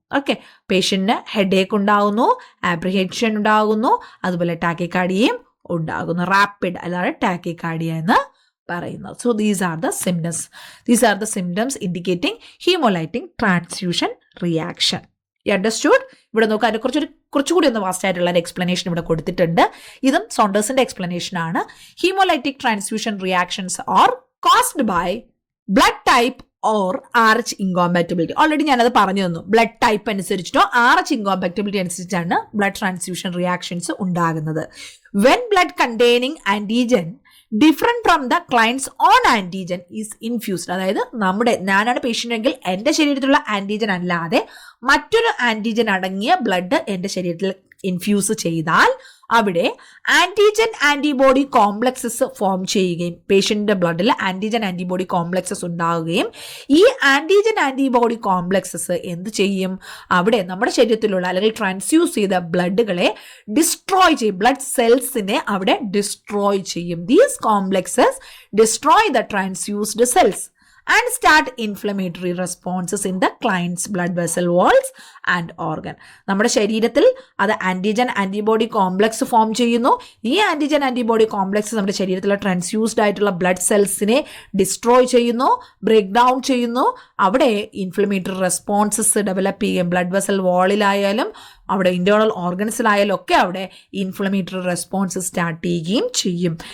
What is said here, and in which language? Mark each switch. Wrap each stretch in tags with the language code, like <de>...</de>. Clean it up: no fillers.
<ml>Okay, പേഷ്യന്റിന് headache ഉണ്ടാകുന്നു, ആപ്രിഹെൻഷൻ ഉണ്ടാകുന്നു, അതുപോലെ ടാക്കിക്കാർഡിയയും ഉണ്ടാകുന്നു. റാപ്പിഡ് അല്ലാതെ ടാക്കിക്കാർഡിയ എന്ന് പറയുന്നത്.</ml> <en>So these are the symptoms indicating haemolytic transfusion reaction. You understood?</en> <ml>ഇവിടെ നോക്കുക, അതിനെ കുറച്ചുകൂടി ഒന്ന് വാസ്റ്റ് ആയിട്ടുള്ള ഒരു എക്സ്പ്ലനേഷൻ ഇവിടെ കൊടുത്തിട്ടുണ്ട്. ഇതും സോണ്ടേഴ്സിന്റെ എക്സ്പ്ലനേഷൻ ആണ്.</ml> <en>Haemolytic transfusion reactions are caused by blood type or RH incompatibility.</en> <ml>Already ഞാനത് പറഞ്ഞു തന്നു. ബ്ലഡ് ടൈപ്പ് അനുസരിച്ചിട്ടോ RH ഇൻകോമ്പാക്റ്റബിലിറ്റി അനുസരിച്ചാണ് ബ്ലഡ് ട്രാൻസ്ഫ്യൂഷൻ റിയാക്ഷൻസ് ഉണ്ടാകുന്നത്.</ml> <en>When blood containing antigen different from the client's own antigen is infused.</en> <ml>അതായത് ഞാനാണ് patient എങ്കിൽ എൻ്റെ ശരീരത്തിലുള്ള ആന്റിജൻ അല്ലാതെ മറ്റൊരു ആന്റിജൻ അടങ്ങിയ ബ്ലഡ് എൻ്റെ ശരീരത്തിൽ ഇൻഫ്യൂസ് ചെയ്താൽ അവിടെ ആന്റിജൻ ആന്റിബോഡി കോംപ്ലക്സസ് ഫോം ചെയ്യുകയും പേഷ്യന്റിന്റെ ബ്ലഡിൽ ആന്റിജൻ ആന്റിബോഡി കോംപ്ലക്സസ് ഉണ്ടാവുകയും ഈ ആന്റിജൻ ആന്റിബോഡി കോംപ്ലക്സസ് എന്ത് ചെയ്യും? അവിടെ നമ്മുടെ ശരീരത്തിലുള്ള അല്ലെങ്കിൽ ട്രാൻസ്ഫ്യൂസ് ചെയ്ത ബ്ലഡുകളെ ഡിസ്ട്രോയ് ചെയ്യും, ബ്ലഡ് സെൽസിനെ അവിടെ ഡിസ്ട്രോയ് ചെയ്യും.</ml> <en>These complexes destroy the transfused cells and start inflammatory responses in the client's blood vessel walls and organ.</en> <ml>നമ്മുടെ ശരീരത്തിൽ അത് ആന്റിജൻ ആന്റിബോഡി കോംപ്ലക്സ് ഫോം ചെയ്യുന്നു. ഈ ആന്റിജൻ ആന്റിബോഡി കോംപ്ലക്സ് നമ്മുടെ ശരീരത്തിലെ ട്രാൻസ്ഫ്യൂസ്ഡ് ആയിട്ടുള്ള ബ്ലഡ് സെൽസിനെ ഡിസ്ട്രോയ് ചെയ്യുന്നു, ബ്രേക്ക് ഡൗൺ ചെയ്യുന്നു. അവിടെ ഇൻഫ്ലമേറ്ററി റെസ്പോൺസസ് ഡെവലപ്പ് ചെയ്യും. ബ്ലഡ് വെസൽ വാളിലായാലും അവിടെ ഇന്റേണൽ ഓർഗൻസിലായാലും ഒക്കെ അവിടെ ഇൻഫ്ലമേറ്ററി റെസ്പോൺസസ് സ്റ്റാർട്ട് ചെയ്യുകയും ചെയ്യും.</ml>